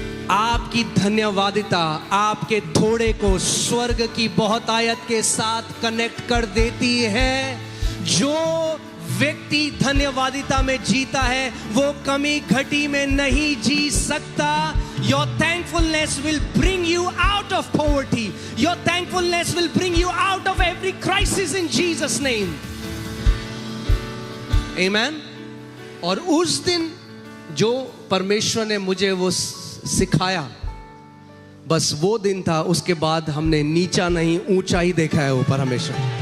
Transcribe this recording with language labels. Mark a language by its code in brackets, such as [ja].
[hi] आपकी धन्यवादिता आपके थोड़े को स्वर्ग की बहुतायत के साथ कनेक्ट कर देती है। जो व्यक्ति धन्यवादिता में जीता है वो कमी घटी में नहीं जी सकता। [en] Your thankfulness will bring you out of poverty. Your thankfulness will bring you out of every crisis in Jesus' name. Amen. [hi] और उस दिन जो परमेश्वर ने मुझे वो सिखाया, बस वो दिन था। उसके बाद हमने नीचा नहीं ऊंचा ही देखा है ऊपर हमेशा।